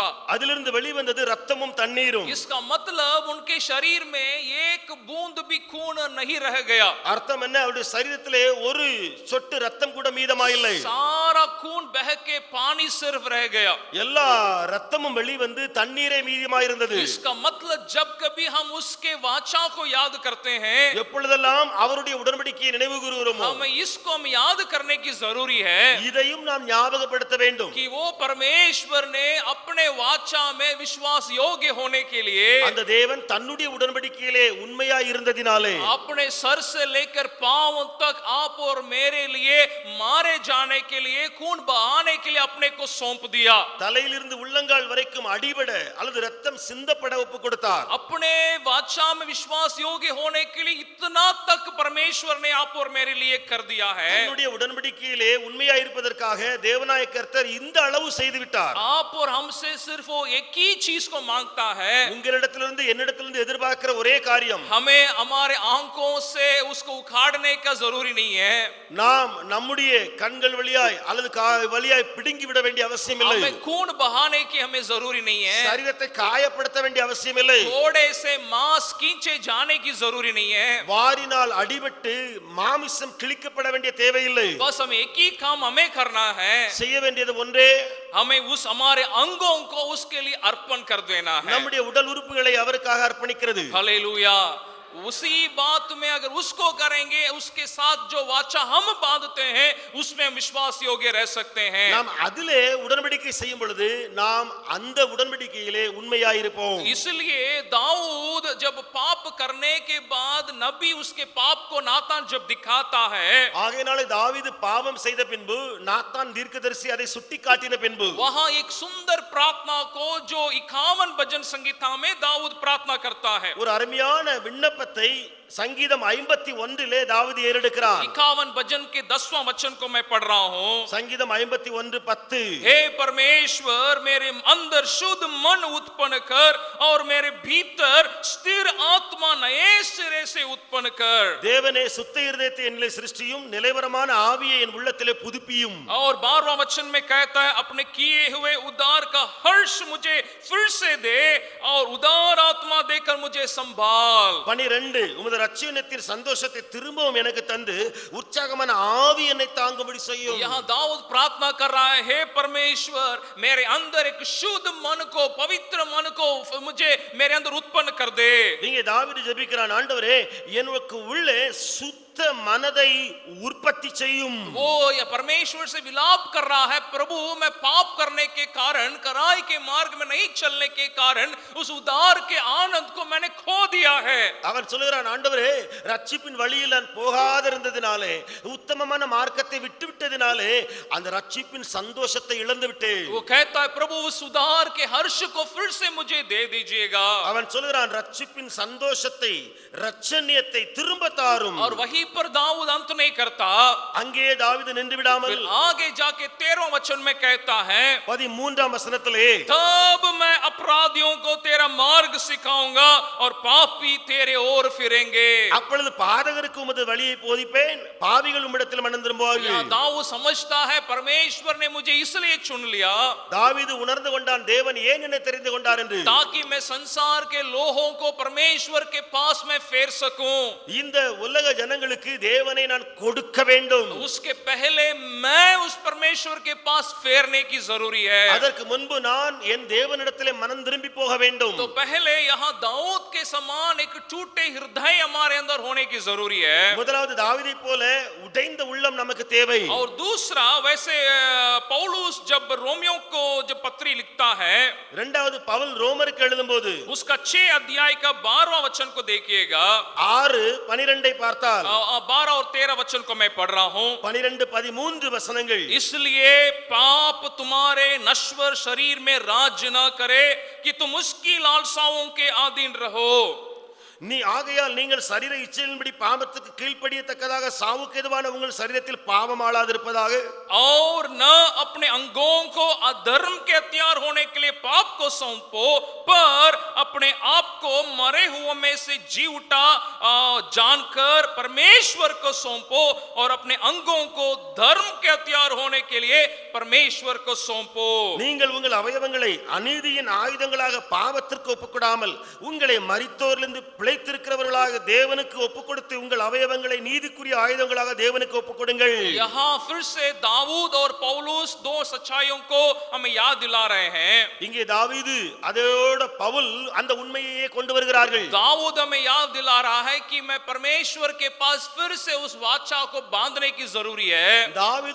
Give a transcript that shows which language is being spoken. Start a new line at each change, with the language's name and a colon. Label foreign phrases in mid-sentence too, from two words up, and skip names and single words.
Tamil: அதிலிருந்து வெளிவந்தது ரத்தமும் தண்ணீரும்.
Hindi: इसका मतलब उनके शरीर में एक बूंद भी खून नहीं रह गया।
Tamil: அர்த்தம் என்ன? அவருடைய சரீரத்திலே ஒரு சொட்டு ரத்தம் கூட மீதமாயில்லை.
Hindi: सारा खून बह के पानी सिर्फ रह गया।
Tamil: எல்லா ரத்தமும் வெளிவந்து தண்ணீரே மீதமாயிருந்தது.
Hindi: इसका मतलब जब कभी हम उसके वाचा को याद करते हैं,
Tamil: எப்பொழுதெல்லாம் அவருடைய உடன்படிக்கையை நினைவு கூறுகிறோமோ
Hindi: हमें इसको हम याद करने की जरूरी है
Tamil: இதையும் நாம் ஞாபகப்படுத்த வேண்டும்.
Hindi: कि वो परमेश्वर ने अपने वाचा में विश्वास योग्य होने के लिए
Tamil: அந்த தேவன் தன்னுடைய உடன்படிக்கையிலே உண்மையாய் இருந்ததினாலே
Hindi: अपने सर से लेकर पांव तक आप और मेरे लिए मारे जाने के लिए खून बहाने के लिए अपने को सौंप दिया
Tamil: தலையிலிருந்து உள்ளங்கால் வரைக்கும் அடிபட அல்லது ரத்தம் சிந்தப்பட ஒப்பு கொடுத்தார்
Hindi: अपने वाचा में विश्वास योग्य होने के लिए इतना तक परमेश्वर ने आप और मेरे लिए कर दिया है
Tamil: தன்னுடைய உடன்படிக்கையிலே உண்மையாய் இருப்பதற்காக தேவனாய கர்த்தர் இந்த அளவு செய்து விட்டார்
Hindi: आप और हमसे सिर्फ वो एक ही चीज को मांगता है
Tamil: உங்களிடத்திலிருந்து என்னிடத்திலிருந்து எதிர்பார்க்கிற ஒரே காரியம்
Hindi: हमें हमारे आंखों से उसको उखाड़ने का जरूरी नहीं है
Tamil: நாம் நம்முடைய கண்கள் வழியாய் அல்லது வழியாய் பிடுங்கி விட வேண்டிய அவசியம் இல்லை
Hindi: हमें खून बहाने की हमें जरूरी नहीं है
Tamil: சரீரத்தை காயப்படுத்த வேண்டிய அவசியம் இல்லை
Hindi: थोड़े से मांस खींचे जाने की जरूरी नहीं है
Tamil: வாரினால் அடிபட்டு மாமிசம் கிழிக்கப்பட வேண்டிய தேவையில்லை
Hindi: बस हम एक ही काम हमें करना है
Tamil: செய்ய வேண்டியது ஒன்றே
Hindi: हमें उस हमारे अंगों को उसके लिए अर्पण कर देना है
Tamil: நம்முடைய உடல் உறுப்புகளை அவருக்காக அர்ப்பணிக்கிறது
Hindi: हालेलुया उसी बात में अगर उसको करेंगे उसके साथ जो वाचा हम बांधते हैं उसमें हम विश्वास योग्य रह सकते हैं
Tamil: நாம் அதிலே உடன்படிக்கை செய்யும் பொழுது நாம் அந்த உடன்படிக்கையிலே உண்மையாய் இருப்போம்
Hindi: इसलिए दाऊद जब पाप करने के बाद नबी उसके पाप को नातान जब दिखाता है
Tamil: ஆகையினாலே தாவீது பாவம் செய்த பின்பு நாத்தான் தீர்க்கதரிசி அதை சுட்டிக்காட்டின பின்பு
Hindi: वहां एक सुंदर प्रार्थना को जो 51 भजन संगीता में दाऊद प्रार्थना करता है
Tamil: ஒரு அருமையான விண்ணப்பத்தை சங்கீதம் 51 தாவீது ஏறெடுக்கிறார்
Hindi: 51 भजन के 10वां वचन को मैं पढ़ रहा हूं
Tamil: संगीतम 51:10
Hindi: हे परमेश्वर मेरे अंदर शुद्ध मन उत्पन्न कर और मेरे भीतर स्थिर आत्मा नए सिरे से उत्पन्न कर
Tamil: தேவனே சுத்த இருதயத்தை என்னிலே சிருஷ்டியும் நிலைவரமான ஆவியை என் உள்ளத்திலே புதுப்பியும்
Hindi: और 12वां वचन में कहता है अपने किए हुए उद्धार का हर्ष मुझे फिर से दे और उदार आत्मा देकर मुझे संभाल
Tamil: 12 உமது ரட்சியத்தின் சந்தோஷத்தை திரும்பவும் எனக்கு தந்து உற்சாகமான ஆவி என்னை தாங்கும்படி செய்யும்
Hindi: यहाँ दाऊद प्रार्थना कर रहा है हे परमेश्वर मेरे अंदर एक शुद्ध मन को पवित्र मन को मुझे मेरे अंदर उत्पन्न कर दे
Tamil: இங்கே தாவீது ஜெபிக்கிறான் ஆண்டவரே எனக்கு உள்ளே சுத்த மனதை உற்பத்தி செய்யும்
Hindi: वो या परमेश्वर से विलाप कर रहा है प्रभु मैं पाप करने के कारण कराई के मार्ग में नहीं चलने के कारण उस उद्धार के आनंद को मैंने खो दिया है
Tamil: அவன் சொல்கிறான் ஆண்டவரே ரட்சிப்பின் வழியில் நான் போகாதிருந்ததினாலே உத்தமமான மார்க்கத்தை விட்டுவிட்டதினாலே அந்த ரட்சிப்பின் சந்தோஷத்தை இழந்து விட்டேன்
Hindi: वो कहता है प्रभु उस उद्धार के हर्ष को फिर से मुझे दे दीजिएगा
Tamil: அவன் சொல்கிறான் ரட்சிப்பின் சந்தோஷத்தை ரட்சணியத்தை திரும்ப தாரும்
Hindi: और वहीं पर दाऊद अंत नहीं करता
Tamil: அங்கே தாவீது நின்று விடாமல்
Hindi: फिर आगे जाके 13वां वचन में कहता है
Tamil: 13ஆம் வசனத்திலே
Hindi: तब मैं अपराधियों को तेरा मार्ग सिखाऊंगा और पापी तेरे ओर फिरेंगे
Tamil: அப்பொழுது பாதகருக்கு உமது வழியை போதிப்பேன் பாவிகள் உம்மிடத்தில் மனம் திரும்புவார்கள்
Hindi: दाऊद समझता है परमेश्वर ने मुझे इसलिए चुन लिया
Tamil: தாவீது உணர்ந்து கொண்டான் தேவன் ஏன் என்னை தெரிந்து கொண்டார் என்று
Hindi: ताकि मैं संसार के लोगों को परमेश्वर के पास में फेर सकूं
Tamil: இந்த உலக ஜனங்களுக்கு தேவனை நான் கொடுக்க வேண்டும்
Hindi: उसके पहले मैं उस परमेश्वर के पास फेरने की जरूरी है
Tamil: அதற்கு முன்பு நான் என் தேவனிடத்திலே மனம் திரும்பி போக வேண்டும்
Hindi: तो पहले यहाँ दाऊद के समान एक टूटे हृदय हमारे अंदर होने की जरूरी है
Tamil: முதலாவது தாவீதை போல உடைந்த உள்ளம் நமக்கு தேவை
Hindi: और दूसरा वैसे पौलुस जब रोमियो को जब पत्री लिखता है
Tamil: இரண்டாவது பவுல் ரோமருக்கு எழுதும்போது
Hindi: उसका 6 अध्याय का 12वां वचन को देखिएगा
Tamil: 6:12 பார்த்தால்
Hindi: 12 और 13 वचन को मैं पढ़ रहा हूं
Tamil: 12-13 वचनங்கள்
Hindi: इसलिए पाप तुम्हारे नश्वर शरीर में राज्य न करे कि तुम उसकी लालसाओं के अधीन रहो
Tamil: நீ ஆகையால் நீங்கள் சரீர இச்சையின்படி பாவத்துக்கு கீழ்ப்படியத்தக்கதாக சாவுக்கு எதுவான உங்கள் சரீரத்தில் பாவம் ஆளாதிருப்பதாக
Hindi: और न अपने अंगों को अधर्म के हथियार होने के लिए पाप को सौंपो पर अपने आप को मरे हुए में से जी उठा जानकर परमेश्वर को सौंपो और अपने अंगों को धर्म के हथियार होने के लिए परमेश्वर को सौंपो
Tamil: நீங்கள் உங்கள் அவயவங்களை அநீதியின் ஆயுதங்களாக பாவத்திற்கு ஒப்புக்கொடாமல் உங்களை மரித்தோரிலிருந்து பிழைத்திருக்கிறவர்களாக தேவனுக்கு ஒப்புக்கொடுத்து உங்கள் அவயவங்களை நீதிக்குரிய ஆயுதங்களாக தேவனுக்கு ஒப்புக்கொடுங்கள்
Hindi: यहाँ फिर से दाऊद और पौलुस दो सच्चाइयों को हमें याद दिला रहे हैं
Tamil: இங்கே தாவீது அதோட பவுல் அந்த உண்மையையே கொண்டு வருகிறார்கள்
Hindi: दाऊद हमें याद दिला रहा है कि मैं परमेश्वर के पास फिर से उस वाचा को बांधने की जरूरी है